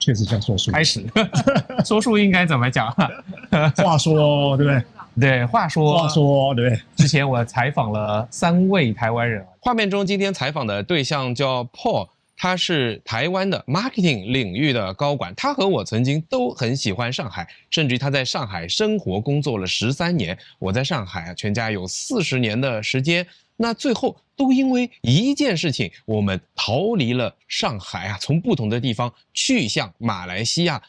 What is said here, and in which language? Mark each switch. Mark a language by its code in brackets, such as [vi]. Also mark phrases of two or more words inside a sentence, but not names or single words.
[zh] 確實像說書。開始，說書應該怎麼講？話說，對不對？對，話說，對不對？之前我採訪了3位台灣人，畫面中今天採訪的對象叫 Paul，他是台灣的 marketing 領域的高管。他和我曾經都很喜歡上海，甚至于他在上海生活工作了13年。我在上海全家有40年的时间。那最後都因為一件事情，我們逃離了上海啊，從不同的地方去向馬來西亞。